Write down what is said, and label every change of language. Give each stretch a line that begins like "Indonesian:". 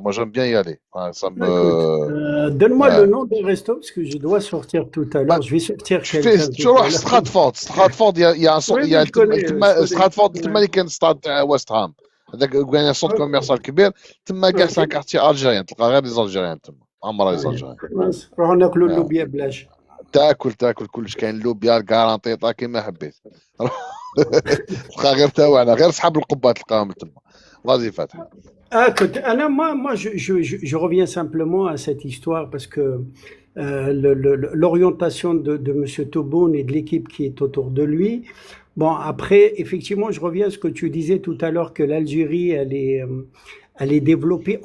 French: Moi, j'aime bien y aller. Enfin, ça Écoute, me. donne-moi le Ouais. nom des restos parce que je dois sortir tout à Bah, l'heure. Je vais sortir tu fais, quelqu'un tout tu vois, à l'heure. Stratford. Stratford, il y a un Oui, centre, il y oui, a je connais, je connais. Stratford, Ouais.
Arabic: تما اللي كان ستاد تاع ويست هام. هذاك وين
French: un centre Ok,
Arabic: commercial كبير. تما كاع
French: ok. c'est un quartier algérien.
Arabic: تلقى غير
French: les Algériens
Arabic: تما. عمرها les
French: Ouais. Algériens.
Arabic: خلاص نروح ناكلوا آه. اللوبيا بلاش. تاكل كلش كاين لوبيا الكارانتيطا كيما حبيت. تلقى غير تاوعنا غير صحاب القبه تلقاهم تما. غازي فاتح.
French: Ah, écoute, Anna, moi je reviens simplement à cette histoire parce que l'orientation de Monsieur Tobon et de l'équipe qui est autour de lui. Bon, après, effectivement, je reviens à ce que tu disais tout à l'heure que l'Algérie, elle est développée.